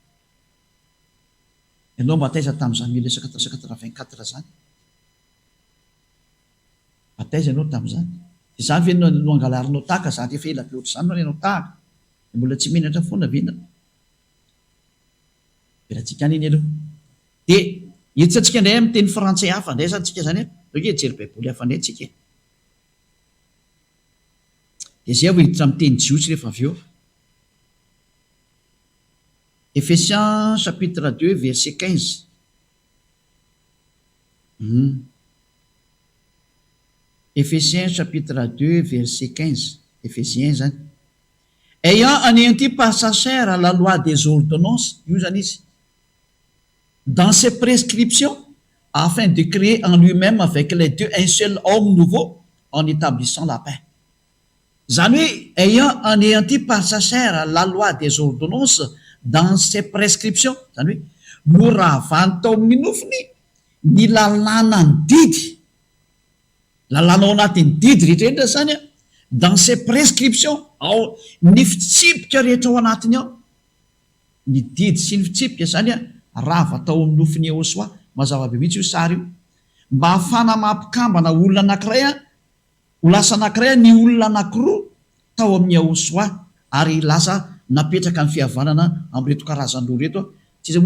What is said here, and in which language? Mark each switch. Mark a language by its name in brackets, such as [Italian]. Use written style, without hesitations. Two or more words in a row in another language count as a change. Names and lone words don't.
[Malagasy] ianao mba taiza tamin'izany 1984 zany bataiza ianao tamin'izany de zany ve no angalarinao tahaka zany efa ela be ohatry zany no ianao tahaka de mbola tsy menatra foana vena beratsika any iny aloha de hiditra antsika indray amin'ny teny frantsay hafa indray zany tsika zany oke jery baiboly hafa indray tsika de zay vo hiditra amin'ny teny jiosy rehefa avy eo [French] Ephésiens chapitre 2 verset 15 Ephésiens chapitre 2 verset 15 [Malagasy] Ephésiens zany [French] ayant anéanti par sa chair la loi des ordonnances [Malagasy] io zany izy [French] dans ses prescriptions afin de créer en lui-même avec les deux un seul homme nouveau en établissant la paix [Malagasy] zany hoe [French] ayant anéanti par sa chair la loi des ordonnances dans ses prescriptions [Malagasy] zany hoe no rahavany tao amin'ny nofiny ny lalàna ny didy lalàna ao anatin'ny didy rehetrarehetra zany a [French] dans ses prescriptions [Malagasy] ao ny fitsipika rehetra ao anatiny ao ny didy sy ny fitsipika zany a raha vatao amin'ny nofiny Ehosua mazava be mihitsy io sary io mba hafana mampikambana olona anankiray a ho lasa anankiray a ny olona anankiroa tao amin'ny Ehosua ary lasa napetraka ny fihavanana am'reto karazan'olo reto tsy iza